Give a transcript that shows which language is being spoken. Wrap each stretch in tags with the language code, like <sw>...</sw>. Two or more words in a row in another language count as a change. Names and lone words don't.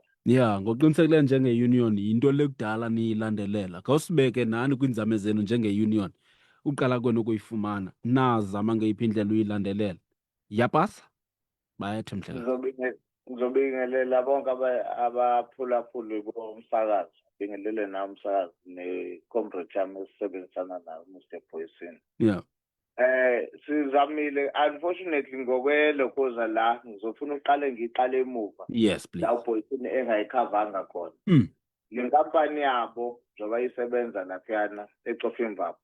<xh>Ngoqinisekileyo njenge-union yinto lekudala niyilandelela. Khawusibeke nani kwiinzame zenu njenge-union. Uqala kwenu ukuyifumana nazama ngeyiphi indlela uyilandelela. Yapasa? Bayethe mhlekazi.</xh> <zu>Ngizobingelela bonke abaphulaphuli bomsakazi. Bingelele nawe umsakazi ne-comrade yami esisebenzisana nayo Mr Boyce. Sizamile unfortunately ngokwelo koza la ngizofuna uqale ngiqale emuva.</zu> <en>Yes please.</en> <zu>La uBoyce engayikhavanga khona. Le nkampani yabo njoba isebenza laphayana eCofimvaba.</zu>